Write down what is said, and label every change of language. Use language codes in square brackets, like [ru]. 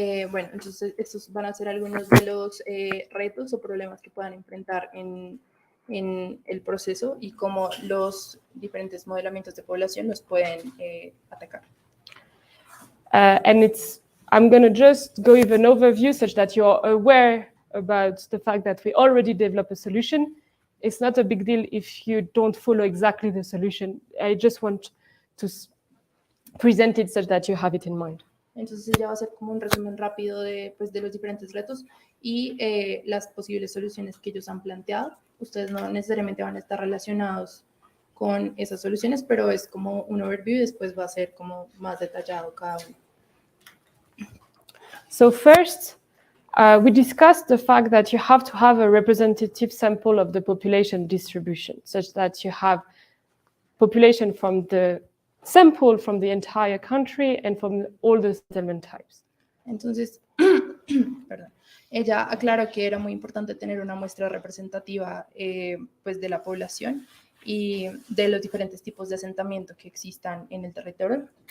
[es] Bueno, entonces estos van a ser algunos de los retos o problemas que puedan enfrentar en el proceso y cómo los diferentes modelamientos de población los pueden atacar. [en] And I'm going to just go with an overview such that you're aware about the fact that we already developed a solution. It's not a big deal if you don't follow exactly the solution. I just want to present it such that you have it in mind. [es] Entonces ya va a ser como un resumen rápido de los diferentes retos y las posibles soluciones que ellos han planteado. Ustedes no necesariamente van a estar relacionados con esas soluciones, pero es como un overview y después va a ser como más detallado cada uno. [en] So first, we discussed the fact that you have to have a representative sample of the population distribution, such that you have population from the sample from the entire country and from all the settlement types. [es] Entonces, perdón, ella aclaró que era muy importante tener una muestra representativa pues de la población y de los diferentes tipos de asentamiento que existan en el territorio.